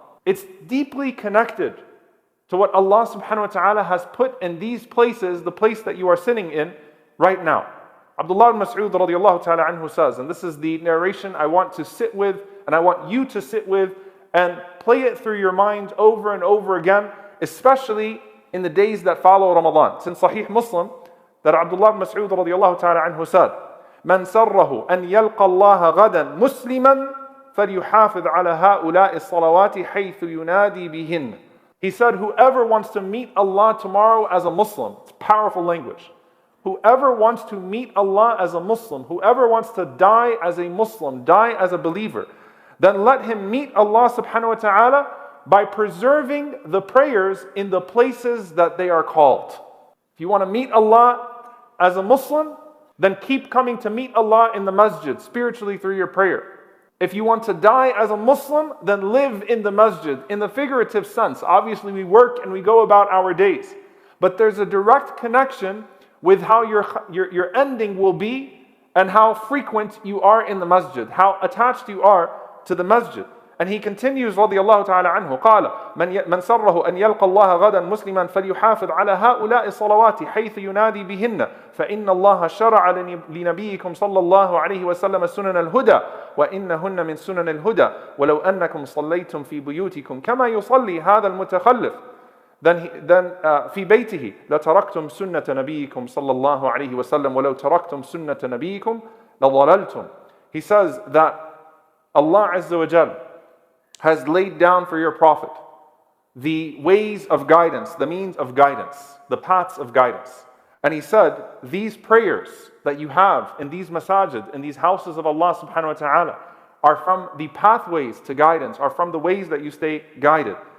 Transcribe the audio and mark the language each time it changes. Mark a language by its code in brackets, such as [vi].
[en] It's deeply connected to what Allah subhanahu wa ta'ala has put in these places, the place that you are sitting in right now. Abdullah ibn Mas'ud radiallahu ta'ala anhu says, and this is the narration I want to sit with, and I want you to sit with, and play it through your mind over and over again, especially in the days that follow Ramadan. It's in Sahih Muslim that Abdullah ibn Mas'ud radiallahu ta'ala anhu said, [ar] من سره أن يلقى الله غدا مسلما فليحافظ على هؤلاء الصلوات حيث ينادي بهن. [en] He said, whoever wants to meet Allah tomorrow as a Muslim, it's powerful language. Whoever wants to meet Allah as a Muslim, whoever wants to die as a Muslim, die as a believer, then let him meet Allah subhanahu wa ta'ala by preserving the prayers in the places that they are called. If you want to meet Allah as a Muslim, then keep coming to meet Allah in the masjid, spiritually through your prayer. If you want to die as a Muslim, then live in the masjid, in the figurative sense. Obviously we work and we go about our days, but there's a direct connection with how your ending will be and how frequent you are in the masjid, how attached you are to the masjid. And he continues [ar] رضي الله تعالى عنه قال من سره أن يلقى الله غدا مسلما فليحافظ على هؤلاء الصلوات حيث ينادي بهن فإن الله شرع لنبيكم صلى الله عليه وسلم سنن الهدى وإنهن من سنن الهدى ولو أنكم صليتم في بيوتكم كما يصلي هذا المتخلف [en] then [ar] في بيته لتركتم سنة نبيكم صلى الله عليه وسلم ولو تركتم سنة نبيكم لضللتم. [en] He says that Allah Azza wa Jal has laid down for your Prophet the ways of guidance, the means of guidance, the paths of guidance. And he said, these prayers that you have in these masajid, in these houses of Allah subhanahu wa ta'ala, are from the pathways to guidance, are from the ways that you stay guided.